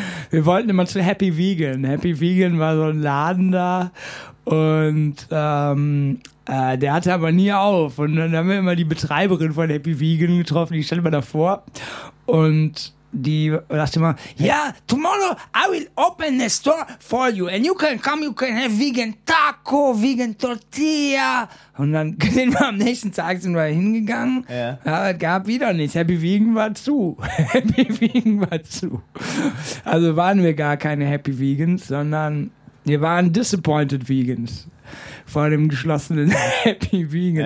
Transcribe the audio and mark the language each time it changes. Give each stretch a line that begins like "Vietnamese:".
German: Wir wollten immer zu Happy Vegan. Happy Vegan war so ein Laden da und der hatte aber nie auf. Und dann haben wir immer die Betreiberin von Happy Vegan getroffen, die stellte mir davor und... Die dachte immer, ja,
English: tomorrow I will open a store for you and you can come, you can have vegan taco, vegan tortilla.
German: Und dann sind wir am nächsten Tag sind wir hingegangen. Ja. Aber es gab wieder nichts. Happy Vegan war zu. Happy Vegan war zu. Also waren wir gar keine Happy Vegans, sondern wir waren Disappointed Vegans. Vor dem geschlossenen Happy Vegan.